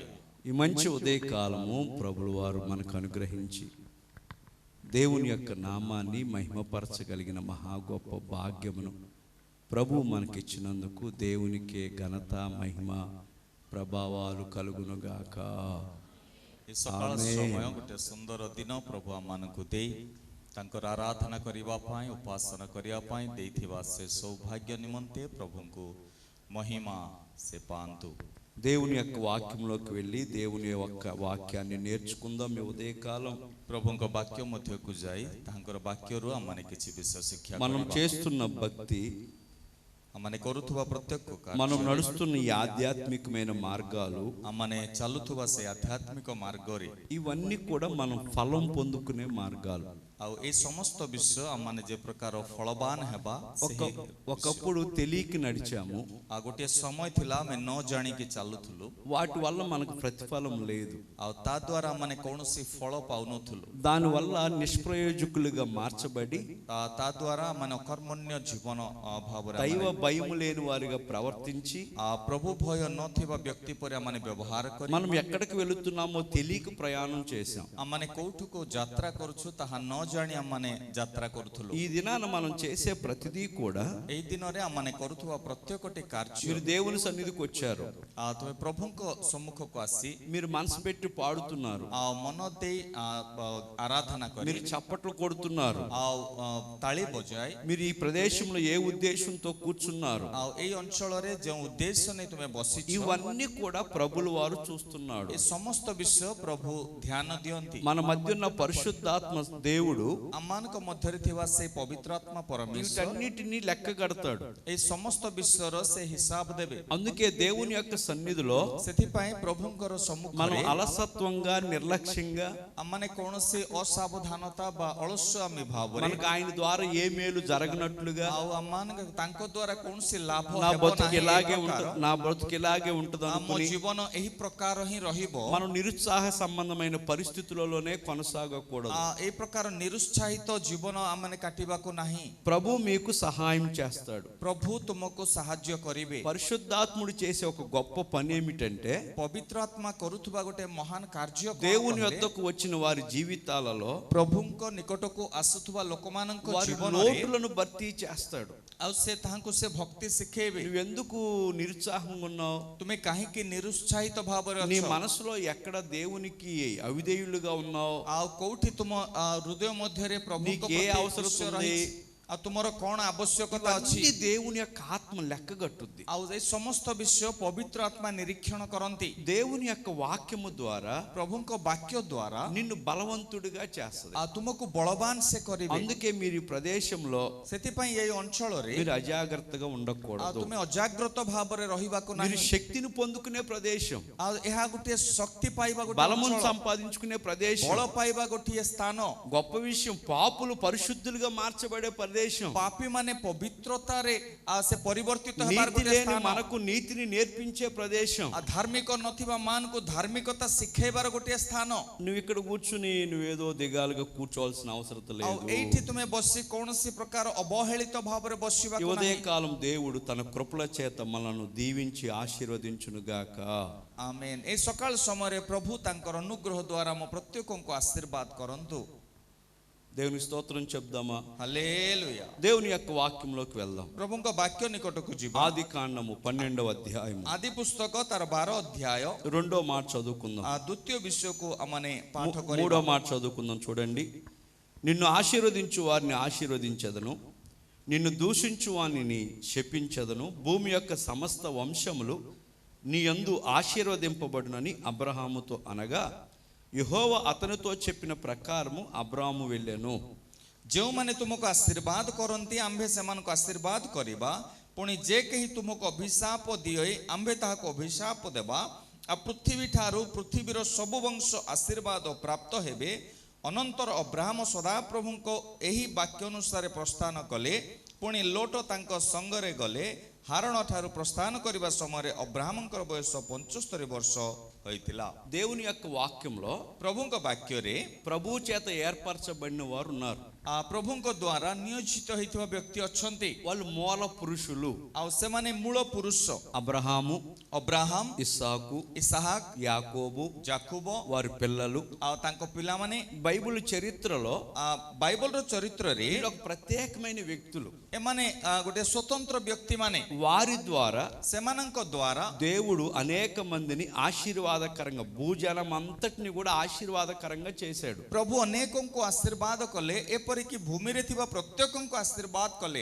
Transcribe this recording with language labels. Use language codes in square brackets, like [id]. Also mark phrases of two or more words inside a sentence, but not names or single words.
[te] ఈ మంచి ఉదయకాలము ప్రభువు వారు మనకు అనుగ్రహించి దేవుని యొక్క నామాన్ని మహిమపరచగలిగిన మహా గొప్ప భాగ్యమును ప్రభువు మనకిచ్చినందుకు దేవునికే ఘనత, మహిమ, ప్రభావాలు కలుగునుగాక. [or] ଏ ସକାଳ ସମୟ ଗୋଟେ ସୁନ୍ଦର ଦିନ ପ୍ରଭୁ ଆମମାନଙ୍କୁ ଦେଇ ତାଙ୍କର ଆରାଧନା କରିବା ପାଇଁ, ଉପାସନା କରିବା ପାଇଁ ଦେଇଥିବା ସେ ସୌଭାଗ୍ୟ ନିମନ୍ତେ ପ୍ରଭୁଙ୍କୁ ମହିମା ସେ ପାଆନ୍ତୁ. [te] దేవుని యొక్క వాక్యంలోకి వెళ్ళి దేవుని యొక్క వాక్యాన్ని నేర్చుకుందాం. ఈ ఉదయకాలం [or] ପ୍ରଭୁଙ୍କ ବାକ୍ୟ ମଧ୍ୟକୁ ଯାଇ ତାଙ୍କର ବାକ୍ୟରୁ ଆମମାନେ କିଛି ବିଷୟ ଶିକ୍ଷା [te] మనం [or] କରିବା. [te] చేస్తున్న భక్తి, [or] ଆମମାନେ କରୁଥିବା ପ୍ରତ୍ୟେକ [te] మనం [or] କାର୍ଯ୍ୟ, [te] నడుస్తున్న ఈ ఆధ్యాత్మికమైన మార్గాలు, [or] ଆମମାନେ ଚାଲୁଥିବା ସେ ଆଧ୍ୟାତ୍ମିକ ମାର୍ଗରେ [te] ఇవన్నీ కూడా మనం ఫలం పొందుకునే మార్గాలు. [or] ଆଉ ଏ ସମସ୍ତ ବିଷୟ ଆମମାନେ ଯେ ପ୍ରକାର ଫଳବାନ ହେବା, [te] ఒకప్పుడు తెలియక నడిచాము, [or] ଆଉ ଗୋଟିଏ ସମୟ ଥିଲା ଆମେ ନ ଜାଣିକି ଚାଲୁଥିଲୁ, [te] వాటి వల్ల మనకు ప్రతిఫలం లేదు. [or] ଆଉ ତା ଦ୍ୱାରା ଆମମାନେ କୌଣସି ଫଳ ପାଉନଥିଲୁ. [te] దానివల్ల నిష్ప్రయోజకులుగా మార్చబడి [or] ତା ଦ୍ୱାରା ଆମମାନେ ଅକର୍ମଣ୍ୟ ଜୀବନ ଭାବରେ [te] దైవ భయము లేని వారిగా ప్రవర్తించి [or] ପ୍ରଭୁ ଭୟ ନଥିବା ବ୍ୟକ୍ତି ପରି ଆମମାନେ ବ୍ୟବହାର କରି [te] మనం ఎక్కడికి వెళుతున్నామో తెలియక ప్రయాణం చేశాం. [or] ଆମମାନେ କୋଉଠୁକୁ ଯାତ୍ରା କରୁଛୁ ତାହା ନ ଜାଣି ଆମମାନେ ଯାତ୍ରା କରୁଥିଲୁ. [te] ఈ దినాన మనం చేసే ప్రతిదీ కూడా, [or] ଏଇ ଦିନରେ ଆମମାନେ କରୁଥିବା ପ୍ରତ୍ୟେକଟି କାର୍ଯ୍ୟ, [te] మీరు దేవుని సన్నిధికి వచ్చారు, [or] ତୁମେ ପ୍ରଭୁଙ୍କ ସମ୍ମୁଖକୁ ଆସି [te] మీరు మనసు పెట్టి పాడుతున్నారు, [or] ଆଉ ମନ ଦେଇ ଆରାଧନା କରି, [te] మీరు చప్పట్లు కొడుతున్నారు, [or] ଆଉ ତାଳି ବଜାଇ, [te] మీరు ఈ ప్రదేశంలో ఏ ఉద్దేశంతో కూర్చున్నారు, [or] ଆଉ ଏଇ ଅଞ୍ଚଳରେ ଯେଉଁ ଉଦ୍ଦେଶ୍ୟ ନେଇ ତୁମେ ବସିଛ, [te] ఇవన్నీ కూడా ప్రభుల వారు చూస్తున్నాడు. [or] ଏ ସମସ୍ତ ବିଷୟ ପ୍ରଭୁ ଧ୍ୟାନ ଦିଅନ୍ତି. [te] మన మధ్య ఉన్న పరిశుద్ధాత్మ దేవుడు [or] ଆମମାନଙ୍କ ମଧ୍ୟରେ ଥିବା ସେ ପବିତ୍ରାତ୍ମା ପରମେଶ୍ୱର [te] వీటన్నిటిని లెక్క కడతాడు. [or] ଏଇ ସମସ୍ତ ବିଷୟର ସେ ହିସାବ ଦେବେ. [te] అందుకే దేవుని యొక్క సన్నిధిలో [or] ସେଥିପାଇଁ ପ୍ରଭୁଙ୍କର [te] మనం [or] ସମ୍ମୁଖରେ [te] అలసత్వంగా, నిర్లక్ష్యంగా, [or] ଆମମାନେ କୌଣସି ଅସାବଧାନତା ବା ଅଳସ୍ୱାମୀ ଭାବରେ, [te] మనకు ఆయన ద్వారా ఏ మేలు జరగనట్లుగా, [or] ଆଉ ଆମମାନଙ୍କ ତାଙ୍କ ଦ୍ୱାରା କୌଣସି ଲାଭ [te] నా [or] ହେବ [te] బతుకు [or] ନାହିଁ, [te] ఇలాగే నా బతుకు ఇలాగే ఉంటుంది [or] ଆମ [te] అనుకుని [or] ଜୀବନ ଏହି ପ୍ରକାର ହିଁ ରହିବ, [te] మనం నిరుత్సాహ సంబంధమైన పరిస్థితులలోనే కొనసాగకూడదు. [or] এই ପ୍ରକାର ନିରୁତ୍ସାହିତ ଜୀବନ ଆମମାନେ କାଟିବାକୁ ନାହିଁ. [te] ప్రభు మీకు సహాయం చేస్తాడు. [or] ପ୍ରଭୁ ତୁମକୁ ସାହାଯ୍ୟ କରିବେ. [te] పరిశుద్ధాత్ముడు చేసే ఒక గొప్ప పని ఏమిటంటే, [or] ପବିତ୍ର ଆତ୍ମା କରୁଥିବା ଗୋଟେ ମହାନ କାର୍ଯ୍ୟ କଣ [te] దేవుని [or] କହିଲେ? [te] వద్దకు వచ్చిన వారి జీవితాలలో [or] ପ୍ରଭୁଙ୍କ ନିକଟକୁ ଆସୁଥିବା ଲୋକମାନଙ୍କ [te] వారి [or] ଜୀବନରେ [te] లోటులను భర్తీ చేస్తాడు. [or] ଆଉ ସେ ତାହାଙ୍କୁ ସେ ଭକ୍ତି ଶିଖେଇବେ. [te] నువ్వెందుకు నిరుత్సాహంగా ఉన్నావు? [or] ତୁମେ କାହିଁକି ନିରୁତ୍ସାହିତ ଭାବରେ [te] నీ [or] ଅଛ? [te] మనసులో ఎక్కడ దేవునికి అవిధేయులుగా ఉన్నావు? [or] ଆଉ କୋଉଠି ତୁମ ହୃଦୟ ମଧ୍ୟରେ ପ୍ରଭୁଙ୍କ [te] నీకే [or] ପ୍ରତି [te] అవసరం [or] ଅସନ୍ତୋଷ [te] ఉంది? [or] ରହିଛି? ଆଉ ତୁମର କଣ ଆବଶ୍ୟକତା ଅଛି? [te] ఇవన్నీ దేవుని యొక్క ఆత్మ లెక్క కట్టుద్ది. [or] ଆଉ ଏ ସମସ୍ତ ବିଷୟ ପବିତ୍ର ଆତ୍ମା ନିରୀକ୍ଷଣ କରନ୍ତି. [te] దేవుని యొక్క వాక్యము ద్వారా [or] ପ୍ରଭୁଙ୍କ ବାକ୍ୟ ଦ୍ୱାରା [te] నిన్ను బలవంతుడిగా చేస్తుంది. [or] ଆଉ ତୁମକୁ ବଳବାନ ସେ କରିବେ. [te] అందుకే మీరు ఈ ప్రదేశంలో [or] ସେଥିପାଇଁ ଏଇ ଅଞ୍ଚଳରେ [te] మీరు అజాగ్రత్తగా [or] ଆଉ [te] ఉండకూడదు. [or] ତୁମେ ଅଜାଗ୍ରତ ଭାବରେ ରହିବାକୁ [te] మీరు [or] ନାହିଁ. [te] శక్తిని పొందుకునే ప్రదేశం, [or] ଆଉ ଏହା ଗୋଟିଏ ଶକ୍ତି ପାଇବା ଗୋଟେ [te] బలమును [or] ଅଞ୍ଚଳ, [te] సంపాదించుకునే ప్రదేశం, [or] ବଳ ପାଇବା ଗୋଟିଏ ସ୍ଥାନ, [te] గొప్ప విషయం. పాపులు పరిశుద్ధులుగా మార్చబడే ప్రదేశం, [or] ପାପୀ ମାନେ ପବିତ୍ରତାରେ ସେ ପରିବର୍ତ୍ତିତ ହେବାର [te] నీతి [or] ଗୋଟେ [te] లేని [or] ସ୍ଥାନ, [te] మనకు నీతిని నేర్పించే ప్రదేశం. [or] ଧାର୍ମିକ ନଥିବା ମାନଙ୍କୁ ଧାର୍ମିକତା ଶିଖେଇବାର ଗୋଟିଏ ସ୍ଥାନ. [te] నువ్వు ఇక్కడ కూర్చుని నువ్వేదో దిగాలుగా కూర్చోవాల్సిన అవసరం [or] ଆଉ [te] లేదు. [or] ଏଇଠି ତୁମେ ବସି କୌଣସି ପ୍ରକାର ଅବହେଳିତ ଭାବରେ [te] ఈ [or] ବସିବାକୁ ନାହିଁ. [te] ఉదయకాలం దేవుడు తన కృపల చేత మనల్ని దీవించి ఆశీర్వదించునుగాక. [or] ଆମେନ୍. ଏ ସକାଳ ସମୟରେ ପ୍ରଭୁ ତାଙ୍କର ଅନୁଗ୍ରହ ଦ୍ୱାରା ଆମ ପ୍ରତ୍ୟେକଙ୍କୁ ଆଶୀର୍ବାଦ କରନ୍ତୁ. [te] దేవుని స్తోత్రం చెప్దామా? [or] ହାଲେଲୁୟା. [te] దేవుని యొక్క వాక్యంలోకి వెళ్దాం. [or] ପ୍ରଭୁଙ୍କ ବାକ୍ୟ ନିକଟକୁ ଯିବା. [te] ఆది కాండము 12వ అధ్యాయం [or] ଆଦି ପୁସ୍ତକ ତାର 12 ଅଧ୍ୟାୟ [te] రెండో మాట చదువుకుందాం. [or] ଦ୍ୱିତୀୟ ବିଷୟକୁ ଆମମାନେ ପାଠ [te] మూడో [or] କରିବା. [te] మాట చదువుకుందాం. చూడండి. నిన్ను ఆశీర్వదించు వారిని ఆశీర్వదించదను, నిన్ను దూషించు వారిని శపించదను, భూమి యొక్క సమస్త వంశములు నీ యందు ఆశీర్వదింపబడునని అబ్రహాముతో అనగా, యెహోవా అతనితో చెప్పిన ప్రకారము అబ్రాము వెళ్ళెను. [or] ଯେଉଁମାନେ ତୁମକୁ ଆଶୀର୍ବାଦ କରନ୍ତି ଆମ୍ଭେ ସେମାନଙ୍କୁ ଆଶୀର୍ବାଦ କରିବା, ପୁଣି ଯେ କେହି ତୁମକୁ ଅଭିଶାପ ଦିଏ ଆମ୍ଭେ ତାହାକୁ ଅଭିଶାପ ଦେବା। ଆଉ ପୃଥିବୀ ଠାରୁ ପୃଥିବୀର ସବୁ ବଂଶ ଆଶୀର୍ବାଦ ପ୍ରାପ୍ତ ହେବେ। ଅନନ୍ତର ଅବ୍ରାହମ ସଦାପ୍ରଭୁଙ୍କ ଏହି ବାକ୍ୟ ଅନୁସାରେ ପ୍ରସ୍ଥାନ କଲେ। ପୁଣି ଲୋଟ ତାଙ୍କ ସଙ୍ଗରେ ଗଲେ। ହାରଣ ଠାରୁ ପ୍ରସ୍ଥାନ କରିବା ସମୟରେ ଅବ୍ରାହମଙ୍କର ବୟସ 75 ବର୍ଷ ହୋଇଥିଲା. [te] దేవుని యొక్క వాక్యంలో [or] ପ୍ରଭୁଙ୍କ ବାକ୍ୟରେ [te] ప్రభు చేత ఏర్పరచబడిన వారు ఉన్నారు. [or] ପ୍ରଭୁଙ୍କ ଦ୍ୱାରା ନିୟୋଜିତ ହୋଇଥିବା ବ୍ୟକ୍ତି ଅଛନ୍ତି [te] వాళ్ళు మూల పురుషులు. [or] ଆଉ ସେମାନେ ମୂଳ ପୁରୁଷ [te] అబ్రహాము, [or] ଅବ୍ରାହମ, [te] ఇస్సాకు, [or] ଇସାହାକ, [te] యాకోబు, [or] ଜାକୁବ [te] వారి పిల్లలు. [or] ଆଉ ତାଙ୍କ ପିଲାମାନେ [te] బైబిల్ చరిత్రలో [or] ବାଇବଲର ଚରିତ୍ରରେ [te] వీళ్ళు ఒక ప్రత్యేకమైన వ్యక్తులు. [or] ଏମାନେ ଗୋଟେ ସ୍ୱତନ୍ତ୍ର ବ୍ୟକ୍ତିମାନେ [te] వారి ద్వారా [or] ସେମାନଙ୍କ ଦ୍ୱାରା [te] దేవుడు అనేక మందిని ఆశీర్వాదకరంగా, భూజనం అంతటిని కూడా ఆశీర్వాదకరంగా చేశాడు. [or] ପ୍ରଭୁ ଅନେକଙ୍କୁ ଆଶୀର୍ବାଦ କଲେ, ଏପରିକି ଭୂମିରେ ଥିବା ପ୍ରତ୍ୟେକଙ୍କୁ ଆଶୀର୍ବାଦ କଲେ.